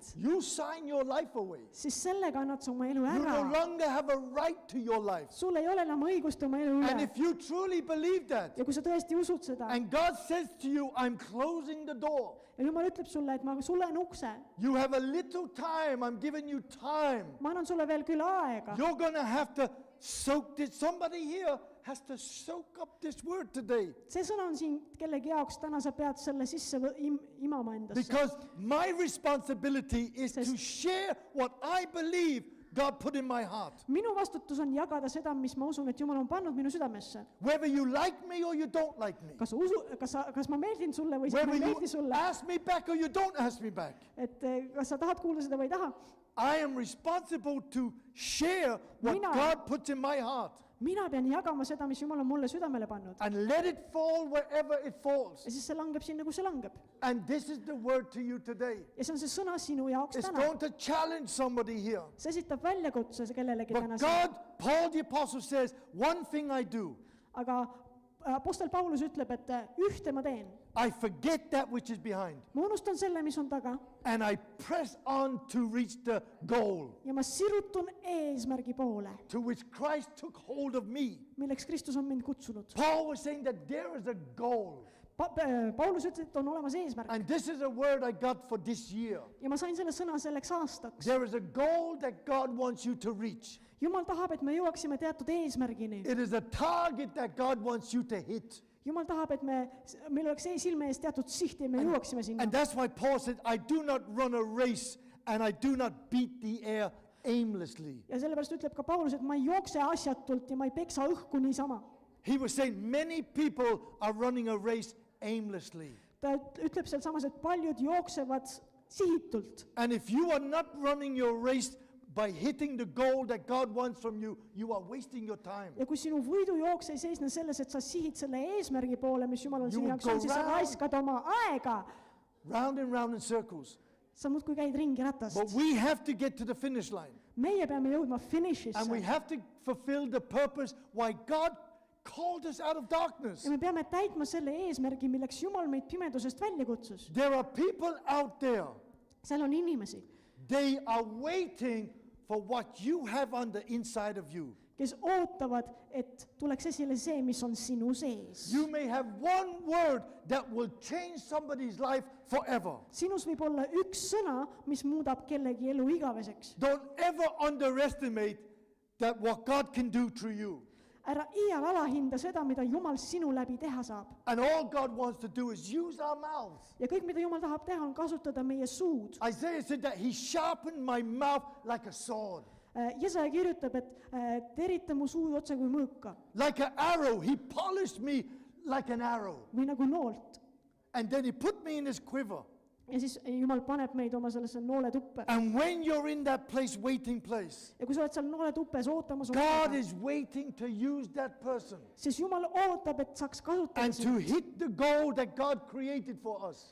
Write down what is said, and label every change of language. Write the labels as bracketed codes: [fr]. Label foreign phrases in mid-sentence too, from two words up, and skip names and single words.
[en] You sign your life away. [et] siis sellega annad sa oma elu [en] You no [et] ära. [en] longer have a right to your life. [et] Sul ei ole enam õigust oma elu [en] And [et] üle. [en] if you truly believe that, [et] Ja kui sa tõesti usud seda [en] and God says to you, I'm closing the door. [et] ja Jumal ütleb sulle, et ma sulen ukse, [en] You have a little time. I'm giving you time. [et] ma annan sulle veel küll aega. [en] You're going to have to soak this. Somebody here has to soak up this word today. [et] See sõna on siin kellegi jaoks, täna sa pead selle sisse imama endasse. [en] Because my responsibility is to share what I believe God put in my heart. [et] Minu vastutus on jagada seda, mis ma usun, et Jumal on pannud minu südamesse. [en] Whether you like me or you don't like me. [et] Kas ma meeldin sulle või siis ma [en] Whether [et] ei [en] you [et] meeldi sulle, [en] ask me back or you don't ask me back. [et] et kas sa tahad kuulda seda või ei taha. [en] I am responsible to share what [et] Mina- [en] God puts in my heart. [et] Mina pean jagama seda, mis Jumal on mulle südamele pannud. [en] And let it fall wherever it falls. [et] Ja siis see langeb sinna, kus see langeb. [en] And this is the word to you today. [et] Ja see on see sõna sinu jaoks [en] It's [et] täna. [en] going to challenge somebody here. [et] See esitab väljakutse kellelegi täna [en] But [et] siin. [en] God, Paul the apostle says, one thing I do, [et] Aga apostel Paulus ütleb, et ühte ma teen. [en] I forget that which is behind. [et] Ma unustan selle, mis on taga [en] And I press on to reach the goal [et] ja ma sirutun eesmärgi poole, [en] to which Christ took hold of me. [et] milleks Kristus on mind kutsunud. [en] Paul was saying that there is a goal. [et] Paulus ütles, et on olemas eesmärk [en] And this is a word I got for this year. [et] ja ma sain selle sõna selleks aastaks. [en] There is a goal that God wants you to reach. [et] Jumal tahab, et me jõuaksime teatud eesmärgini. [en] It is a target that God wants you to hit. [et] Jumal tahab, et meil oleks silme ees teatud siht ja me jõuaksime sinna. [en] And that's why Paul said, I do not run a race and I do not beat the air aimlessly. [et] Ja sellepärast ütleb ka Paulus, et ma ei jookse asjatult ja ma ei peksa õhku niisama. [en] He was saying many people are running a race aimlessly. [et] Ta ütleb sealsamas, et paljud jooksevad sihitult. [en] And if you are not running your race by hitting the goal that God wants from you, you are wasting your time. [et] Ja kui sinu võidujooks ei seisne selles, et sa sihid selle eesmärgi poole, mis Jumal on [en] You [et] sinu [en] will [et] jaoks [en] go [et] on, siis sa [en] round. [et] raiskad oma aega. [en] Round and round in circles. [et] Sa muudkui käid ringi ratast. [en] But we have to get to the finish line. [et] Meie peame jõudma [en] And we [et] finišisse. [en] have to fulfill the purpose why God called us out of darkness. [et] Ja me peame täitma selle eesmärgi, milleks Jumal meid pimedusest välja kutsus. [en] There are people out there, [et] Seal on inimesi, [en] they are waiting for what you have on the inside of you. [et] kes ootavad, et tuleks esile see, mis on sinu sees. [en] You may have one word that will change somebody's life forever. [et] Sinus võib olla üks sõna, mis muudab kellegi elu igaveseks. [en] Don't ever underestimate that what God can do through you. [et] ära iial alahinda seda, mida Jumal sinu läbi teha saab. [en] And all God wants to do is use our mouths. [et] Ja kõik, mida Jumal tahab teha, on kasutada meie suud. [en] Isaiah said that he sharpened my mouth like a sword. [et] Jesaja kirjutab, et terita mu suud otse kui mõõka [en] Like an arrow, he polished me like an arrow. [et] või nagu noolt. [en] And then he put me in his quiver. [et] Ja siis Jumal paneb meid oma sellesse nooletuppe. [en] And when you're in that place, waiting place, [et] Ja kui sa oled seal nooletuppes ootamas, [en] God is waiting to use that person [et] siis Jumal ootab, et saaks kasutada [en] and to [et] sind, [en] hit the goal that God created for us.